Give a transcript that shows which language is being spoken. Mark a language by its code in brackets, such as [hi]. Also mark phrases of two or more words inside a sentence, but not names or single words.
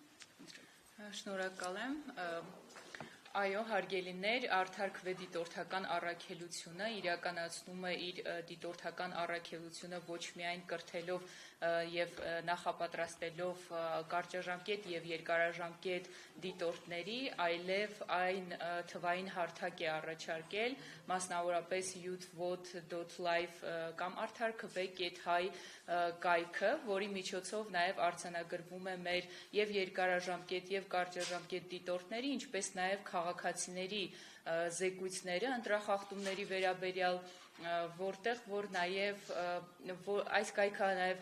[hy] Շնորհակալ եմ։ Այո, հարգելիներ, Արդար Քվե դիտորդական առաքելությունը իրականացնում է իր դիտորդական առաքելությունը ոչ միայն կրթելով եւ նախապատրաստելով կարճաժամկետ եւ երկարաժամկետ դիտորդների, այլև այն թվային հարթակ է առաջարկել, մասնավորապես youth.vote.live կամ արդարքv.hi կայքը, որի միջոցով նաեւ արձանագրվում է մեր եւ երկարաժամկետ եւ կարճաժամկետ դիտորդների, ինչպես նաեւ քաղաքացիների զեկույցները ընտրախախտումների վերաբերյալ, որտեղ որ նաեւ այս կայքը նաեւ